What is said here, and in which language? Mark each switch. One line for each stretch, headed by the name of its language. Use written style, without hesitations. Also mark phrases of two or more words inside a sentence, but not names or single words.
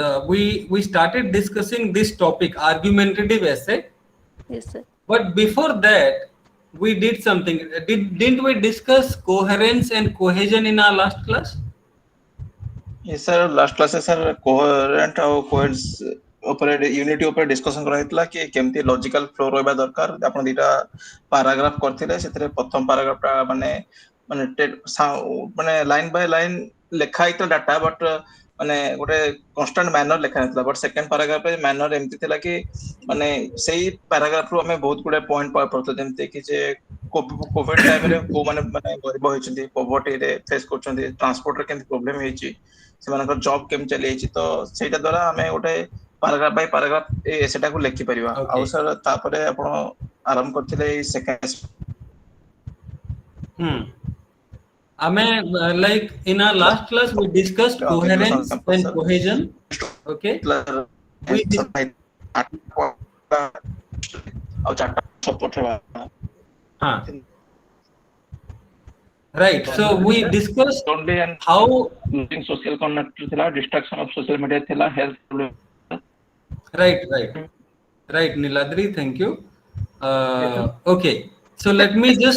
English: We started discussing this topic, argumentative essay. yes, sir. But before that, we did something. Didn't we discuss coherence and cohesion in our last class? Yes, sir. Last class sir coherent
Odia: ଆଉ coherence ଉପରେ ୟୁନିଟି ଉପରେ ଡିସ୍କସନ କରାଯାଇଥିଲା କି କେମିତି
English: logical flow
Odia: ରହିବା ଦରକାର ଆପଣ ଦିଟା ପାରାଗ୍ରାଫ କରିଥିଲେ ସେଥିରେ ପ୍ରଥମ ପାରାଗ୍ରାଫ ଟା ମାନେ ମାନେ ମାନେ
English: line by line
Odia: ଲେଖା ହେଇଥିଲା ଡାଟା ବଟ୍ ମାନେ ଗୋଟେ
English: constant manner
Odia: ଲେଖା ହେଇଥିଲା
English: but second paragraph manner
Odia: ଏମିତି ଥିଲା କି ମାନେ ସେଇ ପାରାଗ୍ରାଫରୁ ଆମେ ବହୁତ ଗୁଡେ ପଏଣ୍ଟ ପାଉଥିଲେ ଯେମିତି କି ଯେ କୋଭିଡ ଟାଇମରେ କୋଉମାନେ ମାନେ ଗରିବ ହେଇଛନ୍ତି ପଭର୍ଟିରେ ଫେସ୍ କରୁଛନ୍ତି ଟ୍ରାନ୍ସପୋର୍ଟରେ କେମିତି ପ୍ରୋବ୍ଲେମ ହେଇଛି ସେମାନଙ୍କର ଜବ୍ କେମିତି ଚାଲିଯାଇଛି ତ ସେଇଟା ଦ୍ୱାରା ଆମେ ଗୋଟେ
English: paragraph by paragraph
Odia: ସେଟାକୁ ଲେଖିପାରିବା ଆଉ
English: Okay.
Odia: ସାର୍ ତାପରେ ଆପଣ ଆରମ୍ଭ କରିଥିଲେ ଏଇ ସେକେଣ୍ଡ
English: Hmm. Like in our last class, we discussed coherence campus and sir cohesion. Okay. We dis-
Odia: ଆଉ ଚାରିଟା ସପୋର୍ଟ ହେବା
English: huh. Right. So we discussed only and how. losing social connect thila distraction of social media thila health problem Right. Right, Niladri. Thank you. Okay. So let me just.